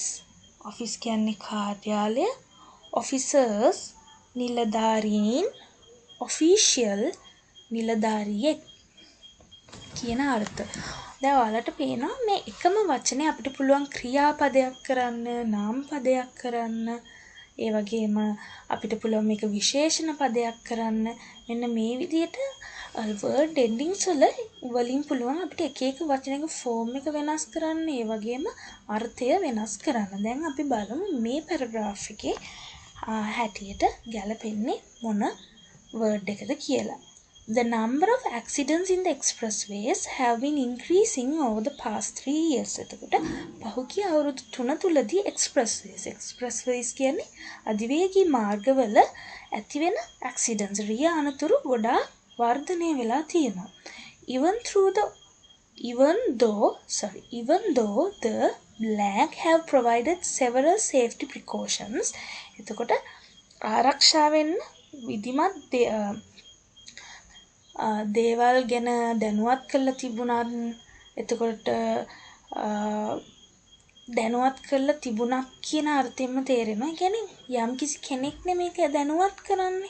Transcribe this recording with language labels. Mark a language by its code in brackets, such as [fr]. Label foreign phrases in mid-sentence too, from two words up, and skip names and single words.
[si] office කියන්නේ කාර්යාලය, officers නිලධාරීන්, official නිලධාරියෙක් කියන අර්ථ. දැන් ඔයාලට පේනවා මේ එකම වචනේ අපිට පුළුවන් ක්‍රියාපදයක් කරන්න, නාමපදයක් කරන්න, ඒ වගේම අපිට පුළුවන් මේක විශේෂණ පදයක් කරන්න. මෙන්න මේ විදිහට [en] word endings [si] වලින් පුළුවන් අපිට එක එක වචනයක form එක වෙනස් කරන්න, ඒ වගේම අර්ථය වෙනස් කරන්න. දැන් අපි බලමු මේ paragraph එකේ හැටියට ගැලපෙන්නේ මොන word එකද කියලා. [en] The number of accidents in the expressways have been increasing over the past 3 years. [si] එතකොට පහුගිය අවුරුදු 3 තුලදී expressways කියන්නේ අධිවේගී මාර්ගවල ඇතිවෙන accidents, රිය අනතුරු ගොඩාක් වර්ධනය වෙලා තියෙනවා. [en] Even though the blank have provided several safety precautions. [si] එතකොට ආරක්ෂා වෙන්න විධිමත් දේවල් ගැන දැනුවත් කරලා තිබුණත්, එතකොට දැනුවත් කරලා තිබුණක් කියන අර්ථයෙන්ම තේරෙනවා. කියන්නේ යම්කිසි කෙනෙක් මේක දැනුවත් කරන්නේ.